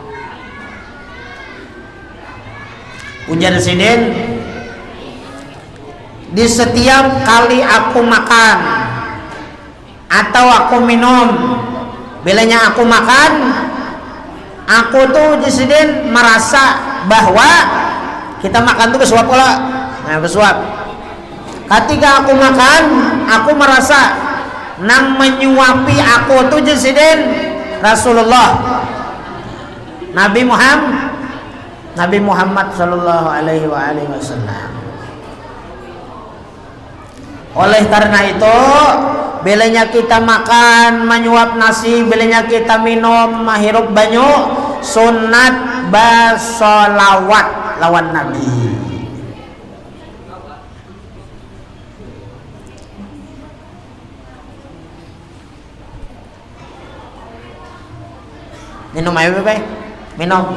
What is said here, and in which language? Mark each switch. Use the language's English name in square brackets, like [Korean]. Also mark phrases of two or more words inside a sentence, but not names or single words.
[Banjar] Ujar sidin, di setiap kali aku makan atau aku minum, bilanya aku makan, aku tuh disini merasa bahwa kita makan tuh bersuap pula. Nah, bersuap. Ketika aku makan, aku merasa nang menyuapi aku tuh disini Rasulullah Nabi Muhammad [Arabic] صلى الله عليه وسلم. [Banjar] Oleh karena itu, bilanya kita makan menyuap nasi, bilanya kita minum menghirup banyu, sunat basolawat lawan Nabi. Minum ayo bebe, minum.